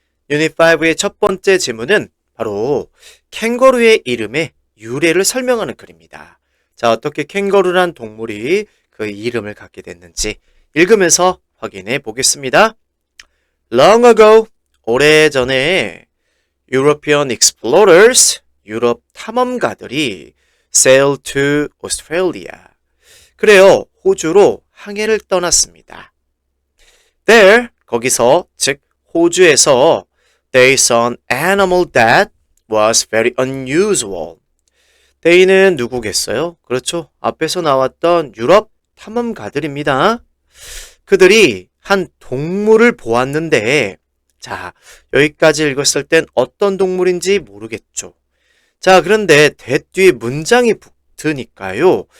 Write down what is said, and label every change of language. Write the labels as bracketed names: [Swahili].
[Korean] 유닛 5의 첫 번째 지문은 바로 캥거루의 이름의 유래를 설명하는 글입니다. 자, 어떻게 캥거루란 동물이 그 이름을 갖게 됐는지 읽으면서 확인해 보겠습니다. [English] Long ago, [Korean] 오래전에 [English] European explorers, [Korean] 유럽 탐험가들이 [English] sailed to Australia. [Korean] 그래요, 호주로 항해를 떠났습니다. [English] There, [Korean] 거기서, 즉 호주에서 [English] they saw an animal that was very unusual. [Korean] they는 누구겠어요? 그렇죠. 앞에서 나왔던 유럽 탐험가들입니다. 그들이 한 동물을 보았는데, 자, 여기까지 읽었을 땐 어떤 동물인지 모르겠죠. 자, 그런데 대 뒤에 문장이 붙으니까요.